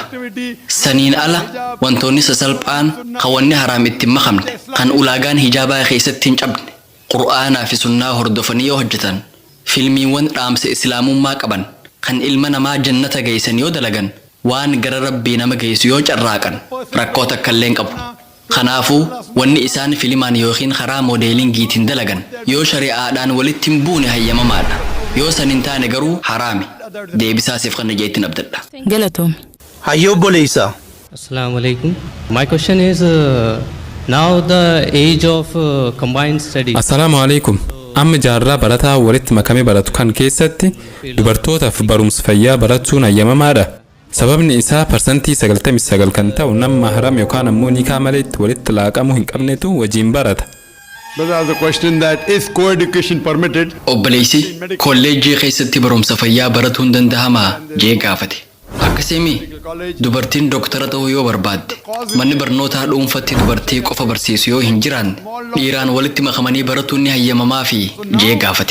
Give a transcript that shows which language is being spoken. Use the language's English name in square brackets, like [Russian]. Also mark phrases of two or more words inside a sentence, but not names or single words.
[Oromo] Saniin ala wantoonni sasalphaan kan wanni haraam itti makamne kan ulaagaan hijaabaa keessatti hin cabne qur'aanaa fi sunnaa hordofanii yoo hojjetan filmiiwwan dhaamsa islaamummaa qaban kan ilma namaa jannata geessan yoo dalagan waan gara rabbii nama geessu yoo carraaqan rakkoo takka illee qabu. Kanaafuu wanni isaan filimaan yookiin karaa moodeelingiitiin dalagan yoo shari'aadhaan walitti hin buune hayyamamaadha. Yoo san hin taane garuu haraami. Deebisaa siif kan jeettiin abdadha. Galatoom. Hayyoo obboleessaa. [Arabic] السلام عليكم. [English] My question is now the age of combined studies. [Arabic] السلام عليكم. [Oromo] Amma jaarraa barataa walitti makamee baratu kan keessatti dubartootaaf barumsa fayyaa barachuun hayyamamaadha. Sababni isaa parsantii 99 kan ta'u nama haram yookaan ammoo nikaa malee walitti laaqamuu hin qabnetu wajjin barata. [English] But as a question that is co-education permitted. [Oromo] Obboleessi kolleejjii keessatti barumsa fayyaa baratuun danda'amaa jee gaafate. Akkasimi dubartiin doktara ta'uu yoo barbaadde manni barnootaa dhuunfatti dubartii qofa barsiisu yoo hin jiraanne dhiiraan walitti makamanii baratuun ni hayyamamaa fi jee gaafate.